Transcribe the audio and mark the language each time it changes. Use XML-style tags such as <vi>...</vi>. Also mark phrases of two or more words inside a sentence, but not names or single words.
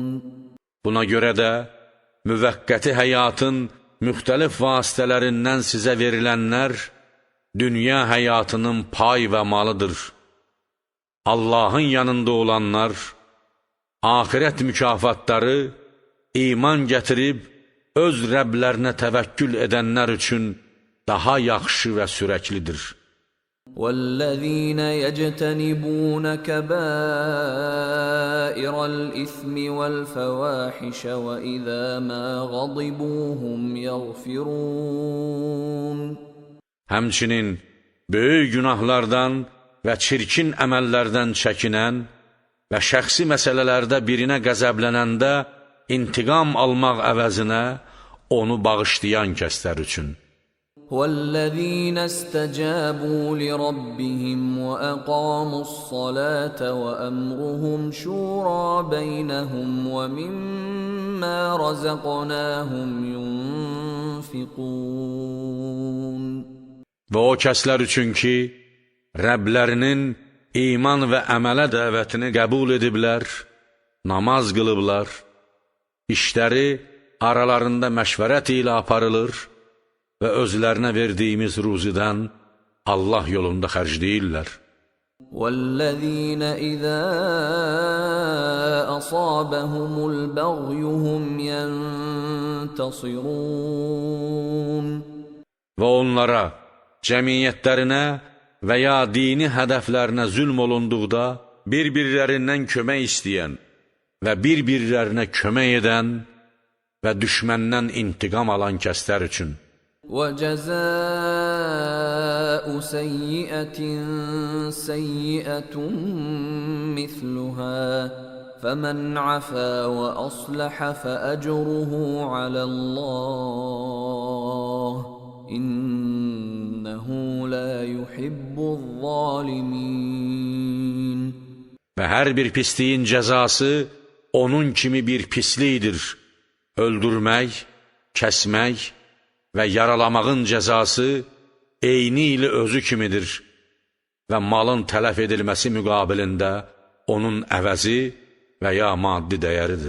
<az>Buna görə də müvəqqəti həyatın müxtəlif vasitələrindən sizə verilənlər dünya həyatının pay və malıdır. Allahın yanında olanlar, axirət mükafatları iman gətirib, öz Rəblərinə təvəkkül edənlər üçün daha yaxşı və sürəklidir.</az> <ar>وَالَّذِينَ يَجْتَنِبُونَ كَبَائِرَ الْإِثْمِ وَالْفَوَاحِشَ وَإِذَا مَا غَضِبُوا هُمْ يَغْفِرُونَ</ar> <az>Həmçinin böyük günahlardan və çirkin əməllərdən çəkinən və şəxsi məsələlərdə birinə qəzəblənəndə intiqam almaq əvəzinə onu bağışlayan kəslər üçün.</az> <ar>وَالَّذِينَ اسْتَجَابُوا لِرَبِّهِمْ وَأَقَامُوا الصَّلَاةَ وَأَمْرُهُمْ شُورَى بَيْنَهُمْ وَمِمَّا رَزَقْنَاهُمْ يُنْفِقُونَ</ar> <az>Və o kəslər üçün ki, Rəblərinin iman və əmələ dəvətini qəbul ediblər, namaz qılıblar, işləri aralarında məşvərət ilə aparılır və özlərinə verdiyimiz ruzidən Allah yolunda xərcləyirlər.</az> <ar>وَالَّذِينَ إِذَا أَصَابَهُمُ الْبَغْيُ هُمْ يَنْتَصِرُونَ</ar> <az>Və onlara, cəmiyyətlərinə və ya dini hədəflərinə zülm olunduqda bir-birlərindən kömək istəyən və bir-birlərinə kömək edən və düşməndən intiqam alan kəslər üçün.</az> <ar>وَجَزَاءُ سَيِّئَةٍ سَيِّئَةٌ مِثْلُهَا فَمَنْ عَفَا وَأَصْلَحَ فَأَجْرُهُ عَلَى اللَّهِ إِنَّهُ لَا يُحِبُّ الظَّالِمِينَ</ar> <az>Və hər bir pisliyin cəzası onun kimi bir pislikdir. Öldürmək, kəsmək və yaralamağın cəzası eyni ilə özü kimidir və malın tələf edilməsi müqabilində onun əvəzi və ya maddi dəyəridir.</az>